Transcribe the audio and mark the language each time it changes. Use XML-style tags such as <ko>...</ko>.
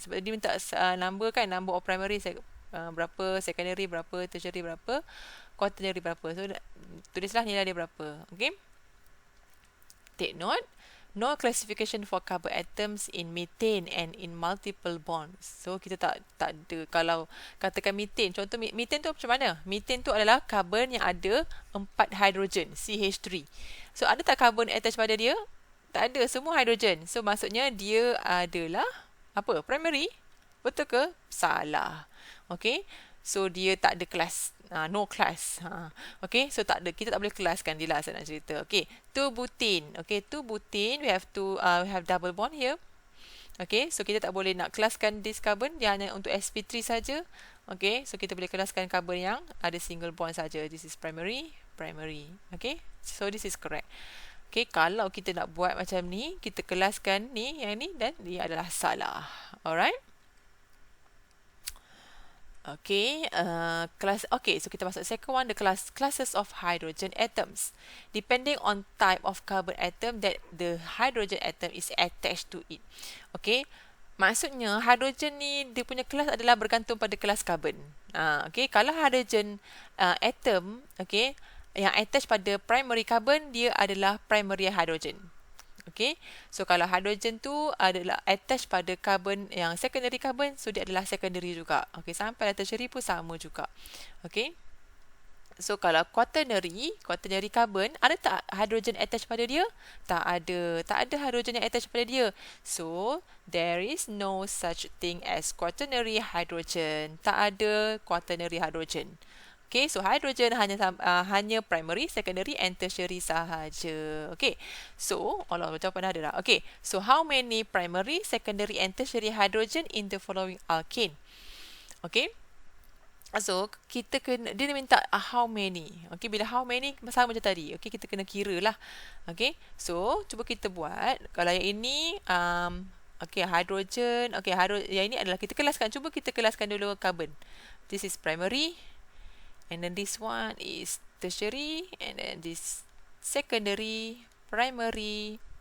<ms>Sebab dia minta number kan, number of primary berapa, secondary berapa, tertiary berapa, quaternary berapa. So tulislah nilai dia berapa.</ms> <en>Okay, take note, no classification for carbon atoms in methane and in multiple bonds.</en> <ms>So kita tak ada. Kalau katakan methane, contoh methane tu macam mana? Methane tu adalah carbon yang ada 4 hidrogen, CH3. So ada tak carbon attached pada dia? Tak ada, semua hidrogen. So maksudnya dia adalah apa? Primary. Betul ke? Salah. Okay, so dia tak ada kelas,</ms> <en>no class.</en> <ms>Okay, so tak ada, kita tak boleh kelaskan dia lah, saya nak cerita. Okay, 2 butane.</ms> <en>Okay, 2 butane, we have double bond here.</en> <ms>Okay, so kita tak boleh nak kelaskan</ms> <en>this carbon,</en> <ms>dia hanya untuk sp3 saja. Okay, so kita boleh kelaskan carbon yang ada single bond saja.</ms> <en>This is primary. Okay, so this is correct.</en> <ms>Okay, kalau kita nak buat macam ni, kita kelaskan ni, yang ni, dan dia adalah salah.</ms> <en>Alright. Okay,</en> <ms>so kita masuk</ms> <en>second one, the classes of hydrogen atoms. Depending on type of carbon atom that the hydrogen atom is attached to it.</en> <ms>Okay, maksudnya hydrogen ni dia punya kelas adalah bergantung pada kelas carbon. Okay, kalau hydrogen atom, okay, yang attach pada primary carbon, dia adalah primary hydrogen. Okay, so kalau hydrogen tu adalah attach pada carbon yang secondary carbon, so dia adalah secondary juga. Okay, sampai tertiary pun sama juga. Okay, So kalau quaternary carbon, ada tak hidrogen attached pada dia? Tak ada. Tak ada hidrogen yang attached pada dia.</ms> <en>So there is no such thing as quaternary hydrogen.</en> <ms>Tak ada quaternary hydrogen. Okay, so hydrogen hanya primary, secondary and tertiary sahaja. Okay, so Allah jawapan dah ada dah.</ms> <en>Okay, so how many primary, secondary and tertiary hydrogen in the following alkane?</en> <ms>Okay, so kita kena, dia minta</ms> <en>how many.</en> <ms>Okay, bila</ms> <en>how many</en> <ms>sama macam tadi. Okay, kita kena kira lah. Okay, so cuba kita buat. Kalau yang ini okay, hydrogen. Okay, yang ini adalah kita kelaskan. Cuba kita kelaskan dulu carbon.</ms> <en>This is primary. And then this one is tertiary, and then this secondary, primary.</en>